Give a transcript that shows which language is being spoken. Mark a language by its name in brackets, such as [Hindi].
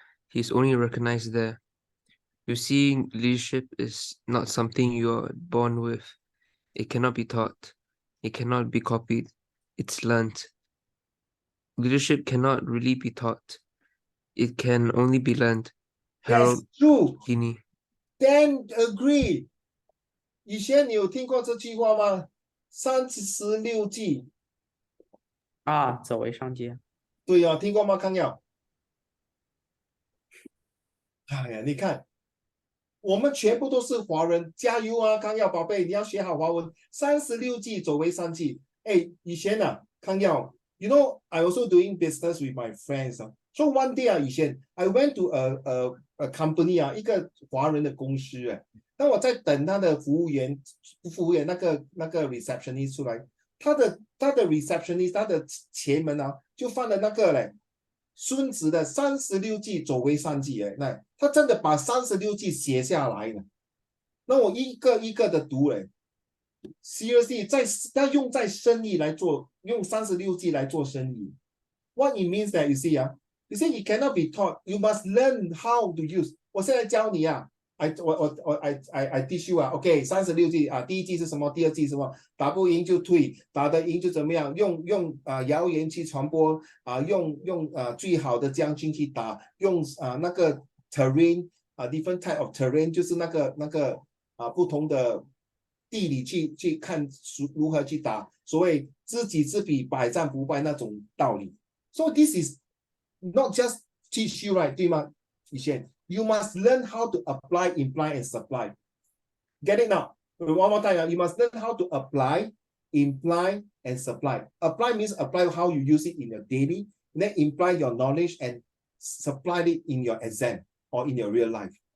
[English] He's only recognized there. You see, leadership is not something you are born with. It cannot be taught. It cannot be copied. It's learned. Leadership cannot really be taught. It can only be learned. That's true. Dini. Then agree。 [Chinese] 以前你有听过这句话吗？36计。啊，走为上计。对啊，听过吗？康耀。哎呀，你看，我们全部都是华人，加油啊，康耀宝贝，你要学好华文。 36计，走为上计。 [English] 哎， [Chinese] 以前啊， [English] 康耀 ，you know, I also doing business with my friends 啊。 So one day 啊， [Chinese] 以前 [English] I went to a company 啊， [Chinese] 一个华人的公司哎。当我在等他的服务员那个 receptionist 出来，他的 receptionist 他的前门啊，就放了那个嘞。孙子的36计，走为上计，哎，那他真的把36计写下来了。那我一个一个的读，哎， [English] seriously， [Chinese] 他用在生意来做，用36计来做生意。 [English] What it means that you see 啊，you see it cannot be taught. You must learn how to use. [Chinese] 我现在教你啊。 [English] I teach you [Chinese] 啊 ，OK， 36计啊，第一计是什么？第二计是什么？打不赢就退，打得赢就怎么样？用谣言去传播啊，用最好的将军去打，用那个 terrain 啊 [English] different type of terrain [Chinese] 就是那个不同的地理去看如何去打，所谓知己知彼，百战不败那种道理。 [English] So this is not just teach you right， [Chinese] 对吗？以前 [English] you must learn how to apply, imply and supply. Get it now? One more time. You must learn how to apply, imply and supply. Apply means apply how you use it in your daily. Then imply your knowledge and supply it in your exam or in your real life.